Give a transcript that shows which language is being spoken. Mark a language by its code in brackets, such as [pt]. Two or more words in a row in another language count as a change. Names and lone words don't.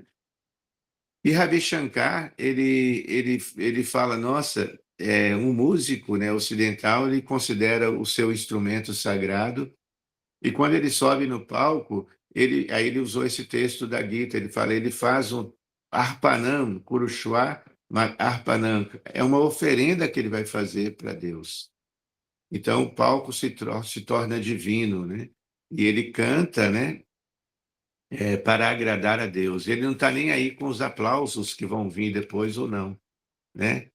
[pt] E Ravi Shankar, ele fala, nossa, um músico, né, ocidental, ele considera o seu instrumento sagrado, e quando ele sobe no palco, aí ele usou esse texto da Gita, ele fala, ele faz um [sa] arpanam, kurushwa, arpanam, [pt] é uma oferenda que ele vai fazer para Deus. Então, o palco se torna divino, né? E ele canta, né? Para agradar a Deus. Ele não está nem aí com os aplausos que vão vir depois ou não, né?